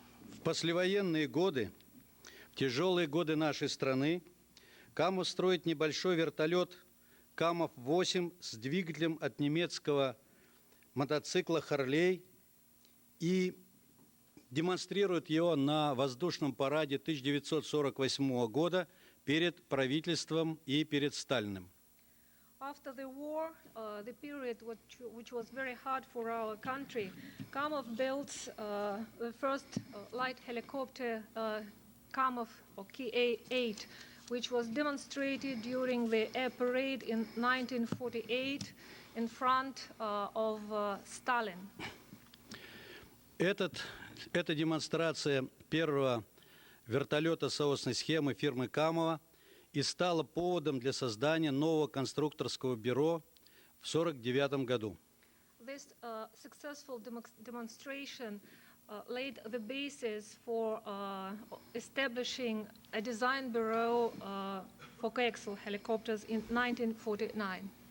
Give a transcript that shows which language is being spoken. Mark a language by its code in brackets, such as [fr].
[ru] В послевоенные годы, в тяжелые годы нашей страны, Камов строит небольшой вертолет Камов-8 с двигателем от немецкого мотоцикла «Харлей» и демонстрирует его на воздушном параде 1948 года перед правительством и перед Сталиным. [en] After the war, the period which was very hard for our country, Kamov built the first light helicopter Kamov or Ka-8, which was demonstrated during the air parade in 1948 in front of Stalin. [ru] Эта демонстрация первого вертолета соосной схемы фирмы Камова и стала поводом для создания нового конструкторского бюро в 1949 году. [en] This successful demonstration laid the basis for establishing a design bureau for coaxial helicopters in 1949.